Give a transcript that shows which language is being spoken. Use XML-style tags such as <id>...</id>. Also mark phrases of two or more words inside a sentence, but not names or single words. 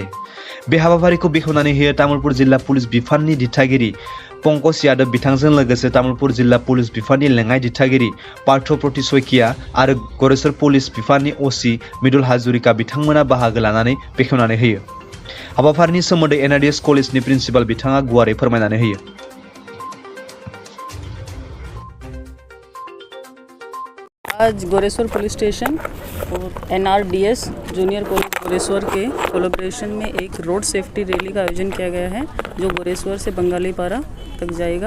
<brx>बे हाबाफारिखौ बेखेवनानै होयो तामुलपुर जिल्ला पुलिस बिफाननि दिथागिरि पंकज यादव बिथांजों लोगोसे तामुलपुर जिल्ला पुलिस बिफाननि लेङाइ दिथागिरि पार्थ प्रति सयकिया आरो गरेसर पुलिस बिफाननि OC मृदुल हाजरिका बिथांमोना बाहागो लानानै बेखेवनानै होयो। हाबाफारिनि सोमोन्दै NRDS कलेजनि प्रिन्सिपाल बिथाङा गुवारै फोरमायनानै होयो।</brx> <hi>आज गोरेश्वर पुलिस स्टेशन और NRDS जूनियर कॉलेज गोरेश्वर के कोलैबोरेशन में एक</hi> <en>road safety rally</en> <hi>का आयोजन किया गया है जो गोरेश्वर से बंगालीपारा तक जाएगा।</hi>